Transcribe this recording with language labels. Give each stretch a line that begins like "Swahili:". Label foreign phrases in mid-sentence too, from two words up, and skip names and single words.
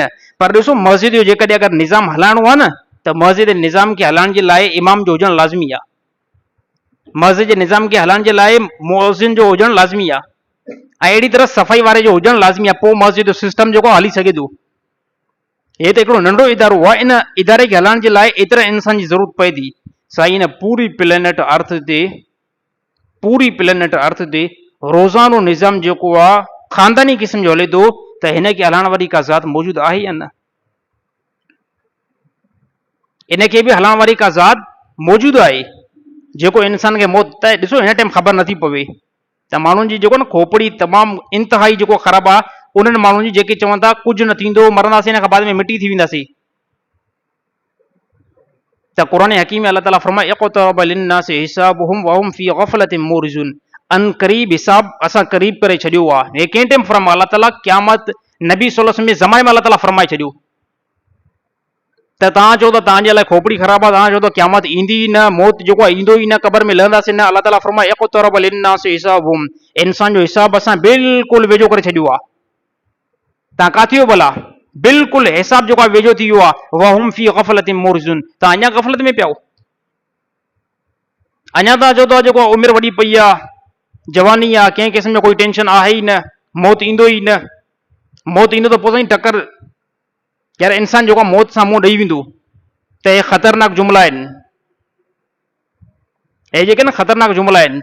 Sindhi: पर ॾिसो मस्जिद जो जेकॾहिं अगरि निज़ाम हलाइणो आहे न त मस्जिद जे निज़ाम खे हलाइण जे लाइ इमाम जो हुजणु लाज़मी आहे। मस्जिद जे निज़ाम खे हलाइण जे लाइ मुअज़िन जो हुजणु लाज़मी आहे ऐं अहिड़ी तरह सफ़ाई वारे जो हुजणु लाज़मी आहे। पोइ मस्जिद जो सिस्टम जेको हली सघे थो। हे त हिकिड़ो नंढो इदारो आहे, इन इदारे खे हलाइण जे लाइ एतिरा इंसान जी ज़रूरत पए थी। साईं इन पूरी
English: planet earth
Sindhi: ते, पूरी
English: planet earth
Sindhi: ते रोज़ानो निज़ाम जेको आहे ख़ानदानी क़िस्म जो हले थो, त हिन खे हलाइण वारी का ज़ात मौजूदु आहे या न? इन खे बि हलाइण वारी का ज़ात मौजूदु आहे जेको इंसान खे मौत त ॾिसो हिन टाइम ख़बर नथी पवे त माण्हुनि जी जेको न खोपड़ी तमामु इंतिहाई जेको ख़राबु आहे। उन्हनि माण्हुनि जी जेके चवनि था कुझु न थींदो, मरंदासीं, हिन खां बाद में मिटी थी वेंदासीं। त क़ुरान हकीम में अल्लाह ताला फरमाए
Arabic: اقترب للناس حسابهم وهم في غفلة معرضون,
Sindhi: अन करीब हिसाब असां करीब करे छॾियो आहे। हे कंहिं टाइम फरमायो अल्लाह ताला क़यामत नबी
Arabic: صلى الله عليه وسلم
Sindhi: जे ज़माने में अल्लाह ताला फरमाए छॾियो त तव्हां चओ त तव्हांजे लाइ खोपड़ी ख़राब आहे, तव्हां चओ त क़यामत ईंदी ई न, मौत जेको आहे ईंदो ई न, क़बर में लहंदासीं न। अल्लाह ताला फरमाए
Arabic: اقترب للناس حسابهم,
Sindhi: इंसान जो हिसाब असां बिल्कुलु वेझो करे छॾियो आहे। तव्हां काथे हो भला? बिल्कुलु हिसाब जेको आहे वेझो थी वियो आहे।
Arabic: وهم في غفلة معرضون,
Sindhi: तव्हां अञा गफ़लत में पिया हो। अञा तव्हां चओ था जेको उमिरि वॾी पई आहे, जवानी आहे, कंहिं क़िस्म जो कोई टेंशन आहे ई न, मौत ईंदो ई न। मौत ईंदो त पोइ साईं टकर यार इंसान जेको आहे मौत सां मुंहुं ॾेई वेंदो। त हे ख़तरनाक जुमिला आहिनि, हे जेके न ख़तरनाक जुमिला आहिनि।